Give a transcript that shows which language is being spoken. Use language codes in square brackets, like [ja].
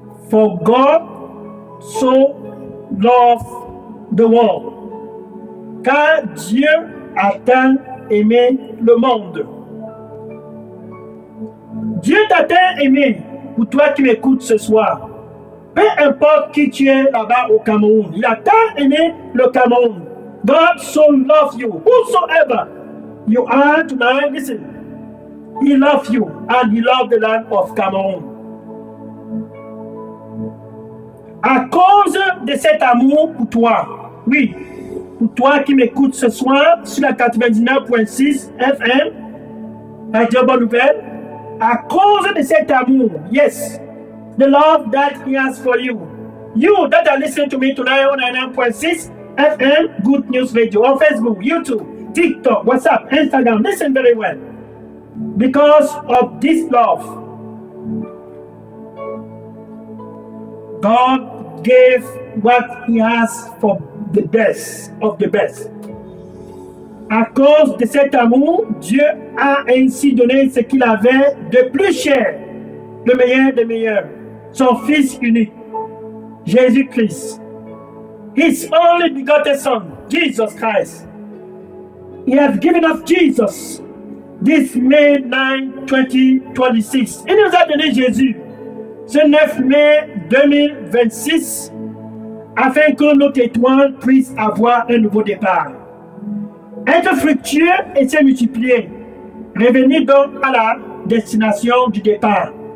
[en] For God so loved the world. [fr] Car Dieu a tant aimé le monde. Dieu t'a tant aimé. Pour toi qui m'écoutes ce soir, peu importe qui tu es là-bas au Cameroun, il a tant aimé le Cameroun. [en] God so loves you, whosoever you are tonight. Listen, he loves you and he loves the land of Cameroun. [fr] À cause de cet amour pour toi, oui, pour toi qui m'écoutes ce soir sur la 99.6 FM, Radio Bonne Nouvelle, à cause de cet amour, [en] yes, the love that he has for you. You that are listening to me tonight on 99.6 FM, Good News Radio, on Facebook, YouTube, TikTok, WhatsApp, Instagram, listen very well. Because of this love, God gave what he has for the best of the best. [fr] À cause de cet amour, Dieu a ainsi donné ce qu'il avait de plus cher, le meilleur des meilleurs, son Fils unique, Jésus-Christ. [en] His only begotten Son, Jesus Christ. He has given us Jesus this May 9, 2026. [fr] Il nous a donné Jésus ce 9 mai 2026 afin que notre étoile puisse avoir un nouveau départ. Être fructueux et se multiplier. Revenir donc à la destination du départ.